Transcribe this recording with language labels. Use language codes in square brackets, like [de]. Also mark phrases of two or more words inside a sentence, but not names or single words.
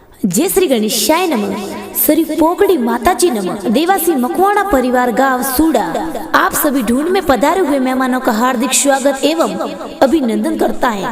[sa] जय श्री गणेशाय नमः। श्री पोकड़ी माताजी नमः। [hi] देवासी मकवाणा परिवार गांव सूडा आप सभी ढूंढ में पधारे हुए मेहमानों का हार्दिक स्वागत एवं अभिनंदन करता है।